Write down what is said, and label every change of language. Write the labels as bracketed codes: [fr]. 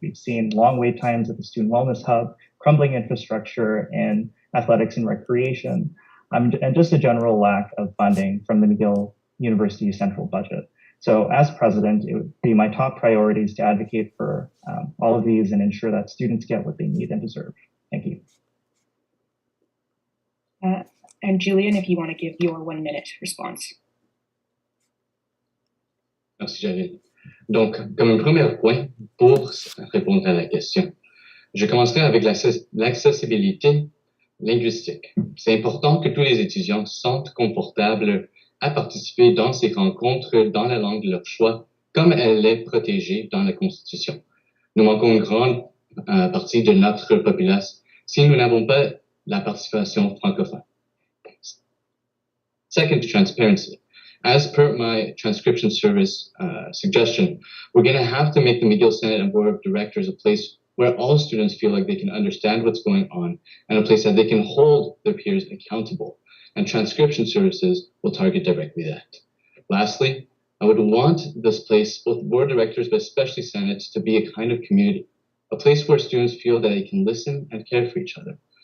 [en] We've seen long wait times at the Student Wellness Hub, crumbling infrastructure in athletics and recreation, and just a general lack of funding from the McGill University central budget. So as president, it would be my top priorities to advocate for all of these and ensure that students get what they need and deserve. Thank you. And Julian, if you want to give your 1 minute response. [fr] Merci, Jalil. Donc, comme un premier point pour répondre à la question, je commencerai avec l'accessibilité linguistique. C'est important que tous les étudiants se sentent confortables à participer dans ces rencontres dans la langue de leur choix, comme elle est protégée dans la Constitution. Nous manquons une grande partie de notre population si nous n'avons pas la participation francophone. [en] Second, transparency. As per my transcription service suggestion, we're going to have to make the McGill Senate and Board of Directors a place where all students feel like they can understand what's going on and a place that they can hold their peers accountable. And transcription services will target directly that. Lastly, I would want this place, both Board of Directors, but especially Senate, to be a kind of community, a place where students feel that they can listen and care for each other.